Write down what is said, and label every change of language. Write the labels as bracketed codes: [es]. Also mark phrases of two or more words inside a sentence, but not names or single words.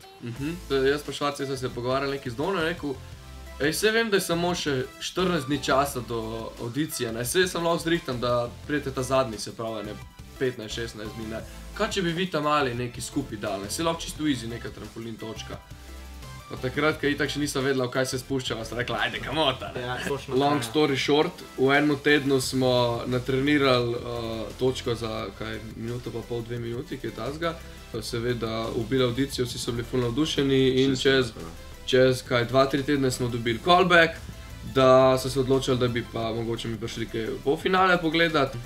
[sl] Jaz pa Švarci sem se pogovarjal nekaj z Dono in rekel, saj vem, da je samo še 14 dni časa do audicije, saj sem lahko zrihtan, da prijete ta zadnji, se pravi, 15-16 dni, ne. Kaj če bi vi tam mali nekaj skupaj dali, saj lahko čisto easy neka trampolin točka. Pa takrat, ko itak še nisem vedela, v kaj se spuščava, sem rekla, ajde, kamota. [en] Long story short, [sl] v enem tednu smo natrenirali točko za minuto pa pol, 2 minuti, ki je tazga. Seveda ubili audicijo, vsi so bili ful navdušeni in čez 2-3 tedne smo dobili callback, da so se odločili, da bi pa mogoče mi prišli kaj v polfinale pogledati.